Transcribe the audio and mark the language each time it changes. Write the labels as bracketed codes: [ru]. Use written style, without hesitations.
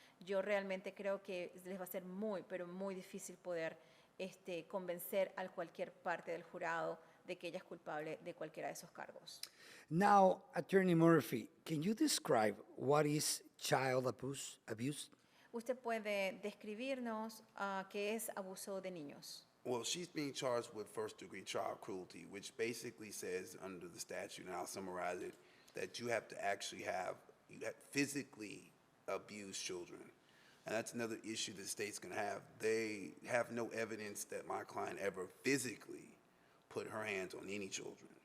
[es] Yo realmente creo que les va a ser muy, pero muy difícil poder convencer a cualquier parte del jurado de que ella es culpable de cualquiera de esos cargos. [en] Now, Attorney Murphy, can you describe what is child abuse? [es] ¿Usted puede describirnos qué es abuso de niños? [en] Well, she's being charged with first-degree child cruelty, which basically says under the statute, and I'll summarize it, that you have to actually you have physically abused children. And that's another issue the state's going to have. They have no evidence that my client ever physically put her hands on any children.